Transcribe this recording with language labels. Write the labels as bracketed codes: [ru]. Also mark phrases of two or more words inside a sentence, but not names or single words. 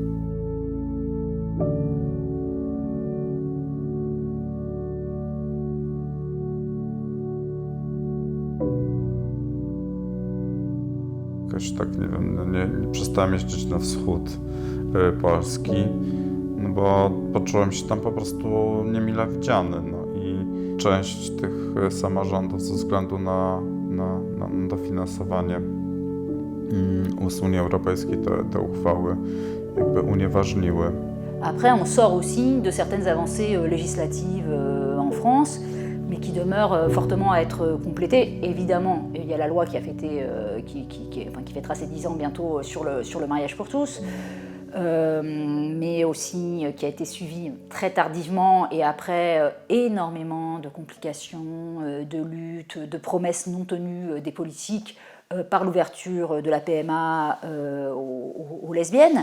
[pl] Jakoś tak, nie wiem, nie przestałem jeździć na wschód Polski, bo poczułem się tam po prostu niemile widziany. I część tych samorządów ze względu na dofinansowanie z Unii Europejskiej te uchwały jakby unieważniły. [fr] Après, on sort aussi de certaines avancées législatives en France, mais qui demeurent fortement à être complétées. Évidemment, il y a la loi qui a fêté, qui fêtera ses 10 ans bientôt sur le mariage pour tous, mais aussi qui a été suivie très tardivement et après énormément de complications, de luttes, de promesses non tenues des politiques par l'ouverture de la PMA aux lesbiennes.